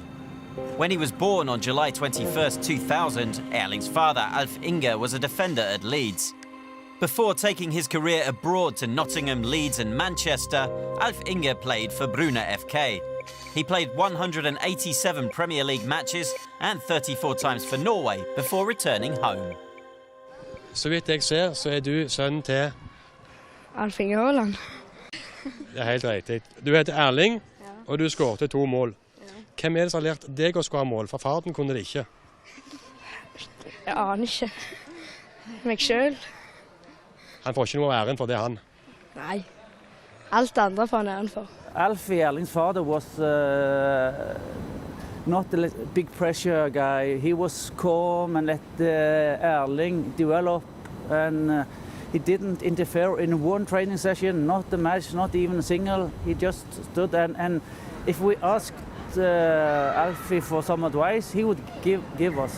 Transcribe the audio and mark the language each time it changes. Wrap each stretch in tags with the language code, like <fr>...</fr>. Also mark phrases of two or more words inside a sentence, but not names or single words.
<en>When he was born on July 21st, 2000, Erling's father, Alf Inge, was a defender at Leeds. Before taking his career abroad to Nottingham, Leeds and Manchester, Alf Inge played for Bryne FK. He played 187 Premier League matches and 34 times for Norway before returning home.</en> <no>Så vidt jeg ser, så du sønnen til Alf Inge Haaland. Det helt riktig. Du heter Erling, og du skårte 2 mål. Hvem det som har lært deg å skåre mål? For faren kunne det ikke. Jeg aner ikke. Meg selv. Han får ikke noe æren for det, han. Nei. Alt andre får han æren for.</no> <en>Alfie, Erling's father, was not a big pressure guy. He was calm and let Erling develop, and he didn't interfere in one training session, not the match, not even a single. He just stood and if we asked Alfie for some advice, he would give us.</en>